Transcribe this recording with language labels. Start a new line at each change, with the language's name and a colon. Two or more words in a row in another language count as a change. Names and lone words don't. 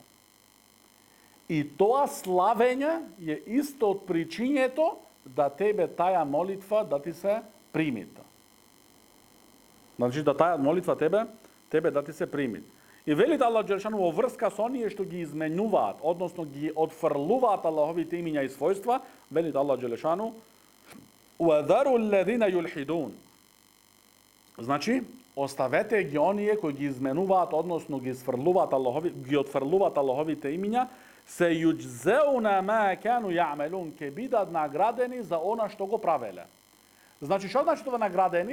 Macedonian: И тоа славење е исто од причињето да тебе таја молитва да ти се примита. Значи да таја молитва тебе да ти се прими. И велите
Arabic: الله جل شأنه
Macedonian: во врска со оние што ги изменуваат, односно ги отфрлуваат Аллаховите имиња и својства, велите
Arabic: الله جل شأنه وَذَرُوا الَّذِينَ يُلْحِدُونَ.
Macedonian: Значи, оставете ги оние кои ги изменуваат, односно ги отфрлуваат Аллаховите имиња,
Arabic: سيجزون ما كانوا يعملون,
Macedonian: ке бидат наградени за она што го правеле. Значи, што значи тоа наградени?